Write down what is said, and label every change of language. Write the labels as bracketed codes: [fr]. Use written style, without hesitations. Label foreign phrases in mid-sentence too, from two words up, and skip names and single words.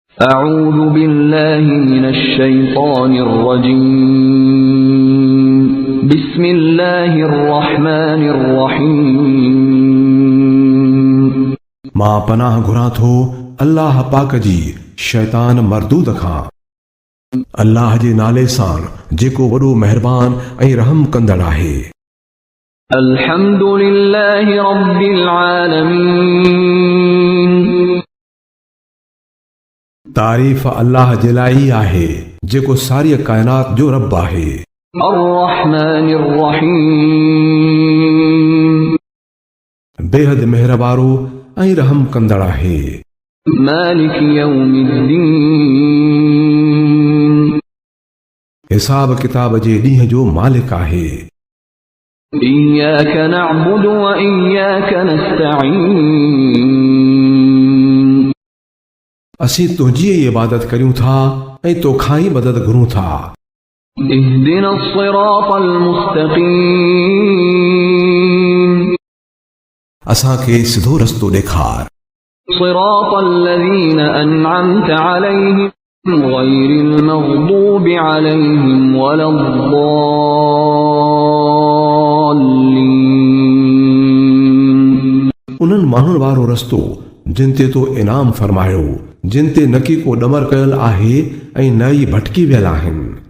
[ar] أعوذ بالله من الشيطان الرجيم بسم الله الرحمن الرحيم [sd] मां पनाह घुरां थो अल्लाह पाक जी शैतान मरदूद खां। अल्लाह जे नाले सां जेको वॾो महिरबान ऐं रहम कंदड़ आहे। [ar] الحمد لله رب العالمين [sd] तारीफ़ अल्लाह जे लाइ आहे जेको सारी काइनात जो रब आहे। [ar] الرحمن الرحيم [sd] बेहद महिरबारो ऐं रहम कंदड़ आहे। [ar] مالك يوم الدين [sd] हिसाब किताब जे ॾींहं जो मालिक आहे। [ar] إياك نعبد وإياك نستعين [sd] असीं तुंहिंजी ई इबादत करियूं था ऐं तोखां ई मदद घुरूं था। [ar] اهدنا الصراط المستقيم [sd] असांखे सिधो रस्तो ॾेखार। [ar] صراط الذين أنعمت عليهم غير المغضوب عليهم ولا الضالين [sd] उन्हनि माण्हुनि वारो रस्तो जिन ते तो इनाम फरमायो, जिन ते न की को ॾमर कयल आहे ऐं न ई भटकी वियल आहिनि।